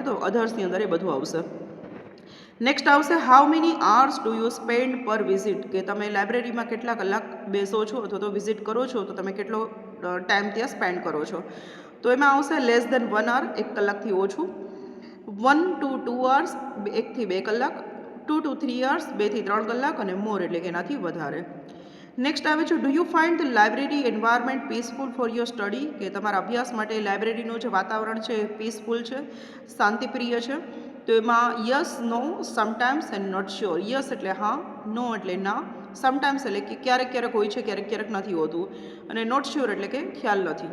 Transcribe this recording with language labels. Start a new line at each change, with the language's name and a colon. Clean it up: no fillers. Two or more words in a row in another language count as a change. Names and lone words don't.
Gujarati: તો અધર્સની અંદર એ બધું આવશે.
English: નેક્સ્ટ આવશે how many hours do you spend per visit.
Gujarati: કે તમે લાઇબ્રેરીમાં કેટલા કલાક બેસો છો અથવા તો વિઝિટ કરો છો, તો તમે કેટલો ટાઈમ ત્યાં સ્પેન્ડ કરો છો. તો એમાં આવશે
English: less than 1 hour,
Gujarati: 1 કલાકથી ઓછું,
English: 1 to 2 hours,
Gujarati: 1 થી 2 કલાક,
English: 2 to 3 hours,
Gujarati: 2 થી 3 કલાક, અને મોર એટલે કે એનાથી વધારે.
English: નેક્સ્ટ
Gujarati: આવે છે
English: do you find the library environment peaceful for your study.
Gujarati: કે તમારા અભ્યાસ માટે લાઇબ્રેરીનું જે વાતાવરણ છે એ પીસફુલ છે, શાંતિપ્રિય છે. તો એમાં
English: yes, no, sometimes and not sure.
Gujarati: યસ એટલે હા, નો એટલે ના, સમટાઇમ્સ એટલે કે ક્યારેક ક્યારેક હોય છે, ક્યારેક ક્યારેક નથી હોતું, અને
English: not sure
Gujarati: એટલે કે ખ્યાલ નથી.